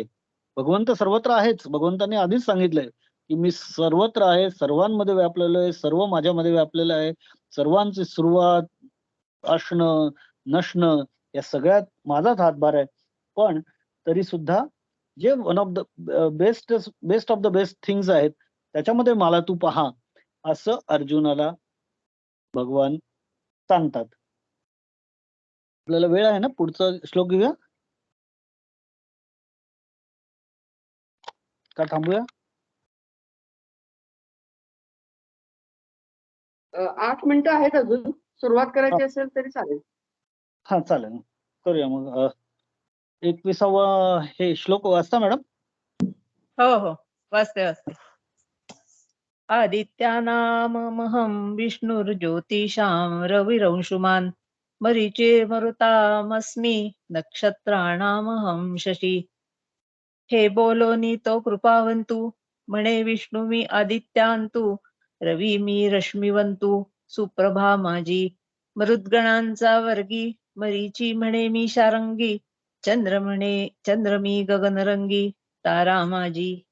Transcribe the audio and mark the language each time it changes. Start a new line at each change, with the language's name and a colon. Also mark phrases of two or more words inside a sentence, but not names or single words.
Marathi: भगवंत सर्वत्र आहेच. भगवंतांनी आधीच सांगितलंय, की मी सर्वत्र आहे, सर्वांमध्ये व्यापलेलो आहे, सर्व माझ्यामध्ये व्यापलेलं आहे. सर्वांची सुरुवात, असणं, नसणं या सगळ्यात माझाच हातभार आहे. पण तरी सुद्धा जे
English: one of the best of the best things
Marathi: आहेत, त्याच्यामध्ये मला तू पहा, असं अर्जुनाला भगवान सांगतात. आपल्याला वेळ आहे ना, पुढचा श्लोक घेऊया? का थांबूया? 8 मिनिटं आहेत अजून. सुरुवात करायची असेल तरी चालेल. हां, चालेल. करूया मग. 21वा हे श्लोक वाचता मॅडम? हो, हो. वाचते.
Sanskrit: आदित्यानामहं विष्णुर्ज्योतिषां रविरंशुमान् मरुतामस्मि नक्षत्राणामहं शशी.
Marathi: हे बोलोनी तो कृपावंतु म्हणे विष्णू मी आदित्यांतू रवी मी रश्मिवंतू सुप्रभा माझी मरुद्गणांचा वर्गी मरीची म्हणे मी शारंगी चंद्र मी गगनरंगी तारा माझी.